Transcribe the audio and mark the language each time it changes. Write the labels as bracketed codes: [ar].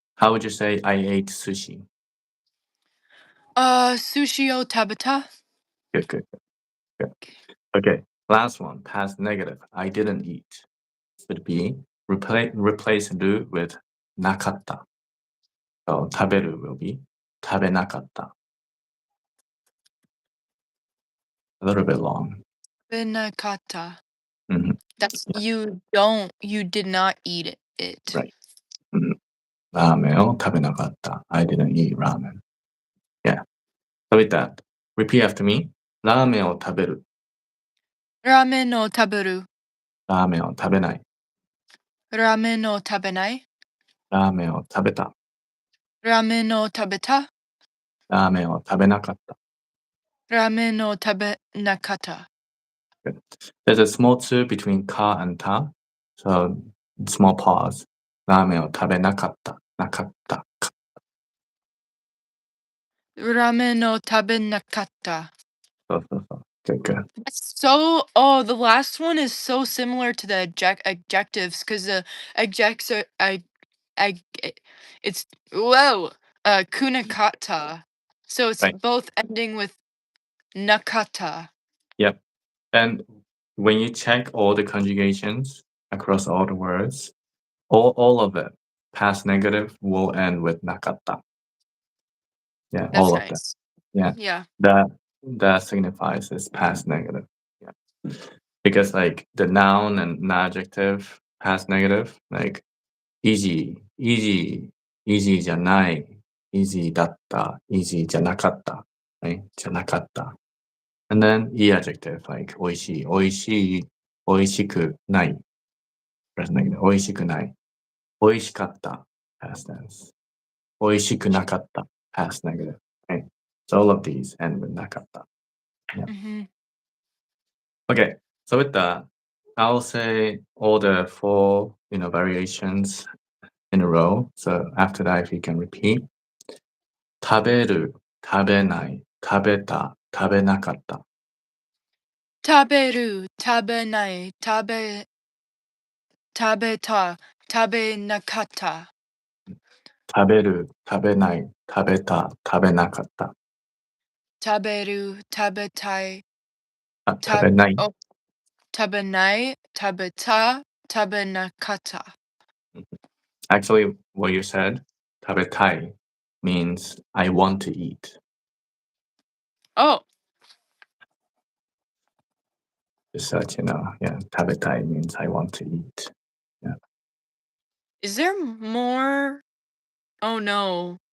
[en] How would you say I ate sushi? [ja] Sushi o tabata? [en] Good, good, good. Okay. Last one, past negative. I didn't eat. Would be replace る with なかった. So 食べる will be 食べなかった. A little bit long. [ja] Benakata. Mhm. [en] That's Yeah, you did not eat it. right. Mhm. [ja] ラーメンを食べなかった. [en] I didn't eat ramen. Yeah. So with that, repeat after me. [ja] ラーメンを食べる. Ramen o taberu. ラーメンを食べない. Ramen o tabenai. ラーメンを食べた。ラーメンを食べた。ラーメンを食べなかった。ラーメンを食べなかった。 [en] Good. There's a small tsu between ka and ta, so small pause. [ja] ラーメンを食べなかった。なかった。ラーメンを食べなかった。そうそうそう。 [en] Good, good. The last one is so similar to the adjectives because the adjectives are, it's, whoa, kunakata. So it's Right. both ending with nakata. Yep. And when you check all the conjugations across all the words, all of it, past negative will end with nakata. Yeah, That's all of them. nice. Yeah. Yeah. That signifies it's past negative. Yeah. Because like the noun and adjective past negative, like easy, [ja] easy じゃない、easy だった、easy じゃなかった、 [en] right? [ja] じゃなかった。 [en] And then e adjective, like [ja] 美味しい、美味しい、美味しくない。 [en] Past negative, [ja] 美味しくない。美味しかった、 [en] past tense. 美味しくなかった、past negative, right? So all of these end with なかった。 Yeah. Mm-hmm. Okay, so with that, I'll say all the four, variations in a row. So after that, if you can repeat. [ja] 食べる、食べない、食べた、食べなかった。食べる、食べない、食べた、食べなかった。食べる、食べない、食べた、食べなかった。食べる、食べたい、食べない。食べない、食べた、食べなかった。 [en] Actually, what you said, 食べたい means I want to eat. Oh, Just so that you know, yeah, 食べたい means I want to eat. Yeah. is there more? Oh no.